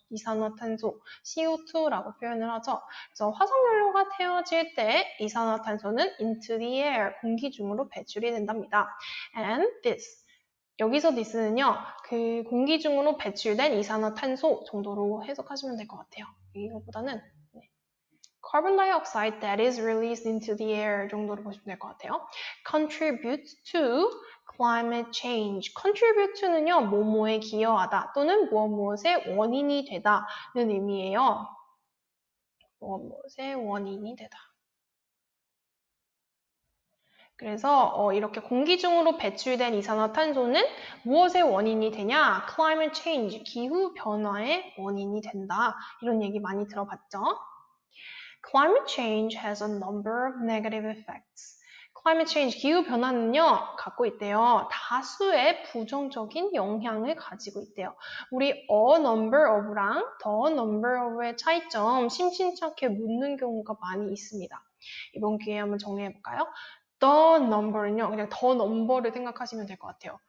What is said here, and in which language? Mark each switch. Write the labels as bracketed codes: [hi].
[ko] 이산화탄소, CO2라고 표현을 하죠. 그래서 화석연료가 태워질 때 이산화탄소는 [en] into the air, [ko] 공기 중으로 배출이 된답니다. And this, 여기서 this는요, 그 공기 중으로 배출된 이산화탄소 정도로 해석하시면 될 것 같아요. 이거보다는 [en] carbon dioxide that is released into the air [ko] 정도로 보시면 될 것 같아요. [en] contribute to climate change. [ko] contribute to는요, 뭐뭐에 기여하다 또는 무엇의 원인이 되다는 의미예요. 무엇의 원인이 되다. 그래서 이렇게 공기 중으로 배출된 이산화탄소는 무엇의 원인이 되냐? climate change, 기후 변화의 원인이 된다. 이런 얘기 많이 들어봤죠? [en] Climate change has a number of negative effects. [ko] Climate change, 기후 변화는요, 갖고 있대요. 다수의 부정적인 영향을 가지고 있대요. 우리 [en] a number of [ko] 랑 [en] the number of [ko] 의 차이점 심심찮게 묻는 경우가 많이 있습니다. 이번 기회에 한번 정리해볼까요? The number는요, 그냥 [en] the number [ko] 를 생각하시면 될 것 같아요.